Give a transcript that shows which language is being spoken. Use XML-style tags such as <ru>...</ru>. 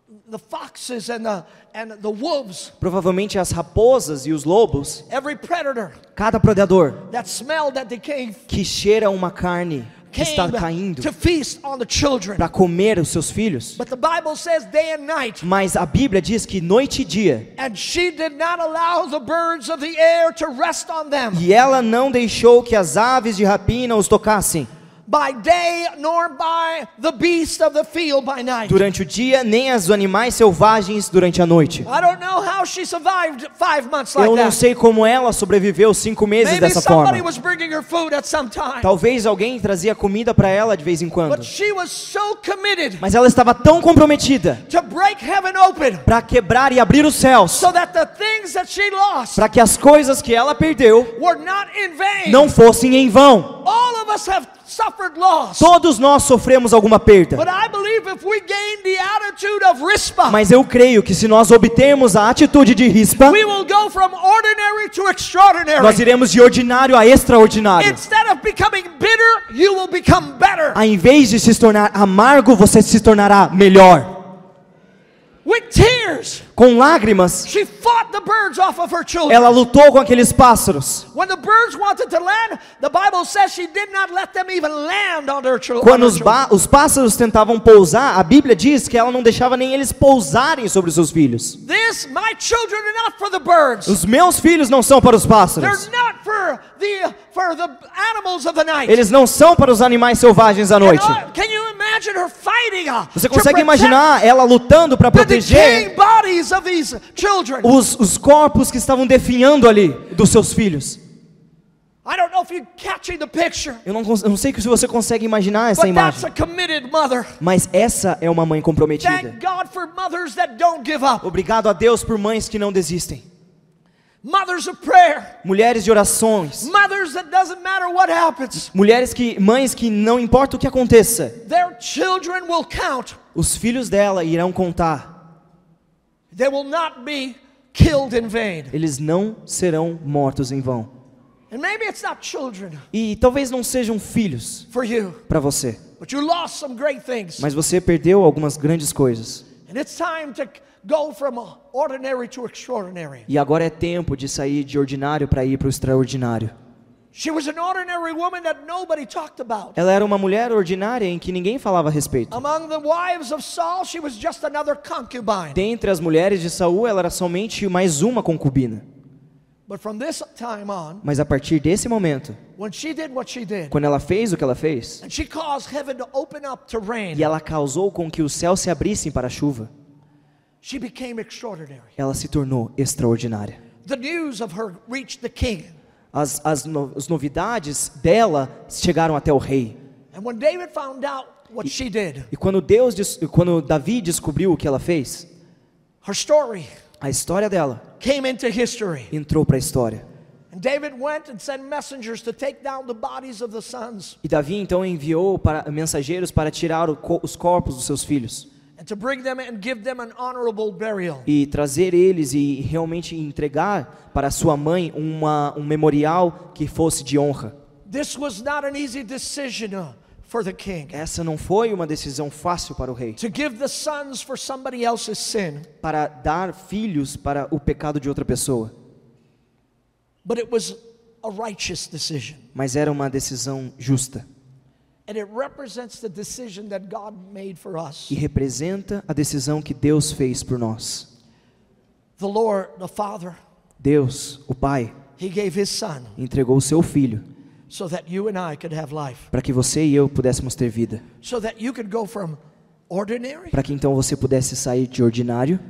<en>the foxes and the wolves,</en> <pt>provavelmente as raposas e os lobos,</pt> <en>every predator</en> <pt>cada predador</pt> <en>that smelled that decaying</en> <pt>que cheira uma carne que está</pt> <en>came</en> <pt>caindo</pt> <en>to feast on the children.</en> <pt>para comer os seus filhos.</pt> <en>But the Bible says day and night,</en> <pt>Mas a Bíblia diz que noite e dia,</pt> <en>and she did not allow the birds of the air to rest on them</en> <pt>e ela não deixou que as aves de rapina os tocassem</pt> <en>by day, nor by the beast of the field by night.</en> <pt>durante o dia, nem os animais selvagens durante a noite.</pt> <en>I don't know how she survived 5 months like</en> <pt>Eu não</pt> <en>that.</en> <pt>sei como ela sobreviveu 5 meses</pt> <en>Maybe</en> <pt>dessa</pt> <en>somebody</en> <pt>forma.</pt> <en>was bringing her food at some time.</en> <pt>Talvez alguém trazia comida para ela de vez em quando.</pt> <en>But she was so committed</en> <pt>Mas ela estava tão comprometida</pt> <en>to break heaven open</en> <pt>para quebrar e abrir os céus,</pt> <en>so that the things that she lost</en> <pt>para que as coisas que ela perdeu</pt> <en>were not in vain.</en> <pt>não fossem em vão.</pt> <en>All of us have suffered loss.</en> <pt>Todos nós sofremos alguma perda.</pt> <en>But I believe if we gain the attitude of Rizpah,</en> <pt>Mas eu creio que se nós obtermos a atitude de Rispa,</pt> <en>we will go from ordinary to extraordinary.</en> <pt>nós iremos de ordinário a extraordinário.</pt> <en>Instead of becoming bitter, you will become better.</en> <pt>Ao invés de se tornar amargo, você se tornará melhor.</pt> <en>With tears,</en> <pt>Com lágrimas,</pt> <en>she fought the birds off of her children.</en> <pt>ela lutou com aqueles pássaros.</pt> <en>When the birds wanted to land, the Bible says she did not let them even land on their children.</en> <pt>Quando os pássaros tentavam pousar, a Bíblia diz que ela não deixava nem eles pousarem sobre os seus filhos.</pt> <en>My children are not for the birds.</en> <pt>Os meus filhos não são para os pássaros.</pt> <en>They're not for the animals of the night.</en> <pt>Eles não são para os animais selvagens à noite.</pt> <en>Can you imagine her fighting?</en> <pt>Você consegue imaginar ela lutando para proteger</pt> <en>bodies of these children?</en> <pt>os corpos que estavam definhando ali dos seus filhos?</pt> <en>I don't know if you're catching the picture.</en> <pt>Eu não sei se você consegue imaginar essa</pt> <en>But that's</en> <pt>imagem.</pt> <en>a committed mother.</en> <pt>Mas essa é uma mãe comprometida.</pt> <en>Thank God for mothers that don't give up.</en> <pt>Obrigado a Deus por mães que não desistem.</pt> <en>Mothers of prayer.</en> <pt>Mulheres de orações.</pt> <en>Mothers that doesn't matter what happens.</en> <pt>Mães que não importa o que aconteça,</pt> <en>Their children will count.</en> <pt>os filhos dela irão contar.</pt> <en>They will not be killed in vain.</en> <pt>Eles não serão mortos em vão.</pt> <en>And maybe it's not children</en> <pt>E talvez não sejam filhos</pt> <en>for you,</en> <pt>para você,</pt> <en>but you lost some great things.</en> <pt>mas você perdeu algumas grandes coisas.</pt> <en>And it's time to go from ordinary to extraordinary.</en> <pt>E agora é tempo de sair de ordinário para ir para o extraordinário.</pt> <en>She was an ordinary woman that nobody talked about.</en> <pt>Ela era uma mulher ordinária em que ninguém falava a respeito.</pt> <en>Among the wives of Saul, she was just another concubine.</en> <pt>Dentre as mulheres de Saul, ela era somente mais uma concubina.</pt> <en>But from this time on,</en> <pt>Mas a partir desse momento,</pt> <en>when she did what she did,</en> <pt>quando ela fez o que ela fez,</pt> <en>and she caused heaven to open up to rain,</en> <pt>e ela causou com que os céus se abrissem para a chuva,</pt> <en>she became extraordinary.</en> <pt>ela se tornou extraordinária.</pt> <en>The news of her reached the king.</en> <pt>As novidades dela chegaram até o rei.</pt> <en>And when David found out what she did,</en> <pt>E quando Davi descobriu o que ela fez,</pt> <en>her story</en> <pt>a história dela</pt> <en>came into history.</en> <pt>entrou para a história.</pt> <en>And David went and sent messengers to take down the bodies of the sons</en> <pt>E Davi então enviou mensageiros para tirar os corpos dos seus filhos</pt> <en>and to bring them and give them an honorable burial.</en> <pt>e trazer eles e realmente entregar para sua mãe um memorial que fosse de honra.</pt> <en>This was not an easy decision for the king,</en> <pt>Essa não foi uma decisão fácil para o rei,</pt> <en>to give the sons for somebody else's sin,</en> <pt>para dar filhos para o pecado de outra pessoa,</pt> <en>but it was a righteous decision.</en> <pt>mas era uma decisão justa</pt> <en>And it represents the decision that God made for us.</en> <pt>e representa a decisão que Deus fez por nós.</pt> <en>The Lord, the Father,</en> <pt>Deus, o Pai,</pt> <en>He gave His Son</en> <pt>entregou o seu Filho</pt> <en>so that you and I could have life,</en> <pt>para que você e eu pudéssemos ter vida,</pt> <en>so that you could go from ordinary</en> <pt>para que então você pudesse sair de ordinário</pt>